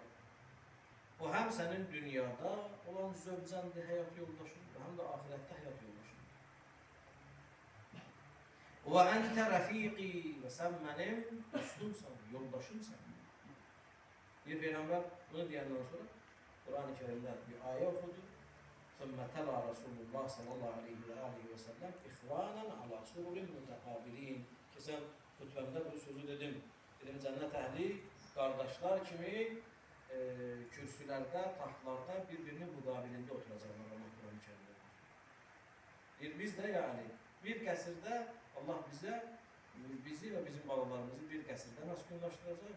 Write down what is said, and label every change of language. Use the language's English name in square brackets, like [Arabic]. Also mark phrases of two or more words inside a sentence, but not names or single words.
[Azerbaijani] O həm sənin dünyada olan zövcəndir, həyat yoldaşın, həm də ahirətdə həyat yoldaşın. Və [Arabic] أنت رفيقي [Azerbaijani] və sən mənim dostumsan, yoldaşımsan. Bir Peyğəmbər bunu deyəndən sonra Quran-ı Kerimdən bir ayə oxudu. [Arabic] ثُمَّ تَلَى رَسُولُ اللّٰهِ صلى الله عليه و عليه و سلم إخوانا على سرر متقابلين. [Azerbaijani] Ki, sən xütbəmdə bu sözü dedim. Dedim, cənnət əhli qardaşlar kimi kürsülərdə, taxtlarda bir-birinin müqabilində oturacaqlar Allah Quran-ı Kerimdə. Biz də yəni bir qəsrdə Allah bizi və bizim balalarımızı bir qəsrdə məskunlaşdıracaq.